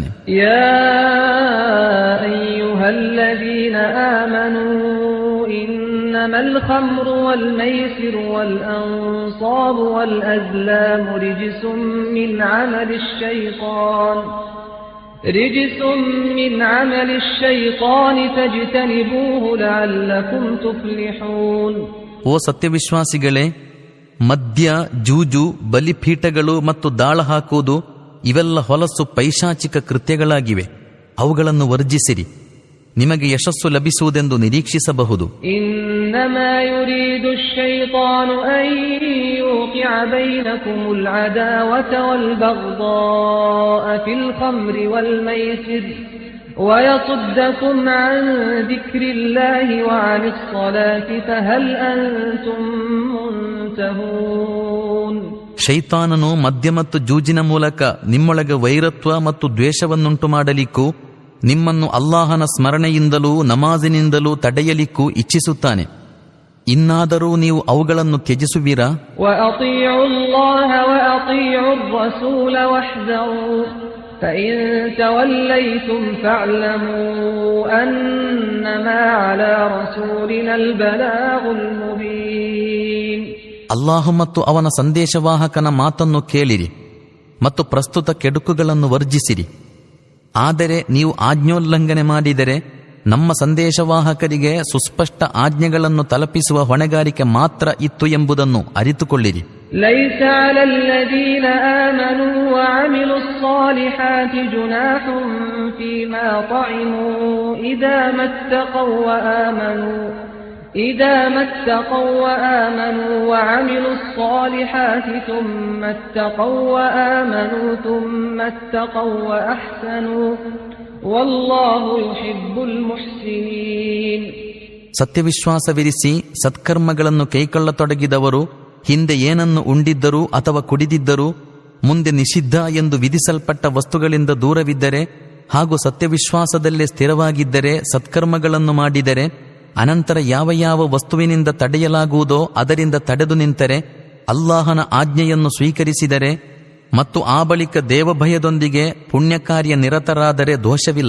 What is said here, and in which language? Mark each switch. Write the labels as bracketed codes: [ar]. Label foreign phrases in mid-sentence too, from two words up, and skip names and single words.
[ar] يا أيها الذين آمنوا إنما الخمر والميسر والأنصاب والأزلام رجس من عمل الشيطان رجس من عمل الشيطان فاجتنبوه لعلكم تفلحون. [kn] ಓ ಸತ್ಯವಿಶ್ವಾಸಿಗಳೇ, ಮದ್ಯ, ಜೂಜು, ಬಲಿಪೀಠಗಳು ಮತ್ತು ದಾಳ ಹಾಕುವುದು ಇವೆಲ್ಲ ಹೊಲಸು ಪೈಶಾಚಿಕ ಕೃತ್ಯಗಳಾಗಿವೆ. ಅವುಗಳನ್ನು ವರ್ಜಿಸಿರಿ, ನಿಮಗೆ ಯಶಸ್ಸು ಲಭಿಸುವುದೆಂದು ನಿರೀಕ್ಷಿಸಬಹುದು. [ar] إنما يريد الشيطان أن يوقع بينكم العداوة والبغضاء في الخمر والميسر ويصدكم عن ذكر الله وعن الصلاة فهل أنتم منتهون. [kn] ಶೈತಾನನು ಮದ್ಯ ಮತ್ತು ಜೂಜಿನ ಮೂಲಕ ನಿಮ್ಮೊಳಗೆ ವೈರತ್ವ ಮತ್ತು ದ್ವೇಷವನ್ನುಂಟು ಮಾಡಲಿಕ್ಕೂ ನಿಮ್ಮನ್ನು ಅಲ್ಲಾಹನ ಸ್ಮರಣೆಯಿಂದಲೂ ನಮಾಜಿನಿಂದಲೂ ತಡೆಯಲಿಕ್ಕೂ ಇಚ್ಛಿಸುತ್ತಾನೆ. ಇನ್ನಾದರೂ ನೀವು ಅವುಗಳನ್ನು ತ್ಯಜಿಸುವಿರಾ? [ar] وأطيعوا الله وأطيعوا الرسول واحذروا فإن توليتم فاعلموا أنما على رسولنا البلاغ المبين. [kn] ಅಲ್ಲಾಹು ಮತ್ತು ಅವನ ಸಂದೇಶವಾಹಕನ ಮಾತನ್ನು ಕೇಳಿರಿ ಮತ್ತು ಪ್ರಸ್ತುತ ಕೆಡುಕುಗಳನ್ನು ವರ್ಜಿಸಿರಿ. ಆದರೆ ನೀವು ಆಜ್ಞೋಲ್ಲಂಘನೆ ಮಾಡಿದರೆ ನಮ್ಮ ಸಂದೇಶವಾಹಕರಿಗೆ ಸುಸ್ಪಷ್ಟ ಆಜ್ಞೆಗಳನ್ನು ತಲುಪಿಸುವ ಹೊಣೆಗಾರಿಕೆ ಮಾತ್ರ ಇತ್ತು ಎಂಬುದನ್ನು ಅರಿತುಕೊಳ್ಳಿರಿ. [ar] ليس على الذين آمنوا وعملوا الصالحات جناح فيما طعموا إذا ما اتقوا وآمنوا وعملوا الصالحات ثم اتقوا وآمنوا ثم اتقوا وأحسنوا والله يحب المحسنين. [kn] ಸತ್ಯವಿಶ್ವಾಸವಿರಿಸಿ ಸತ್ಕರ್ಮಗಳನ್ನು ಕೈಕೊಳ್ಳತೊಡಗಿದವರು ಹಿಂದೆ ಏನನ್ನು ಉಂಡಿದ್ದರೂ ಅಥವಾ ಕುಡಿದಿದ್ದರೂ ಮುಂದೆ ನಿಷಿದ್ಧ ಎಂದು ವಿಧಿಸಲ್ಪಟ್ಟ ವಸ್ತುಗಳಿಂದ ದೂರವಿದ್ದರೆ ಹಾಗೂ ಸತ್ಯವಿಶ್ವಾಸದಲ್ಲೇ ಸ್ಥಿರವಾಗಿದ್ದರೆ ಸತ್ಕರ್ಮಗಳನ್ನು ಮಾಡಿದರೆ ಅನಂತರ ಯಾವ ಯಾವ ವಸ್ತುವಿನಿಂದ ತಡೆಯಲಾಗುವುದೋ ಅದರಿಂದ ತಡೆದು ನಿಂತರೆ ಅಲ್ಲಾಹನ ಆಜ್ಞೆಯನ್ನು ಸ್ವೀಕರಿಸಿದರೆ ಮತ್ತು ಆ ಬಳಿಕ ದೇವಭಯದೊಂದಿಗೆ ಪುಣ್ಯಕಾರ್ಯ ನಿರತರಾದರೆ ದೋಷವಿಲ್ಲ.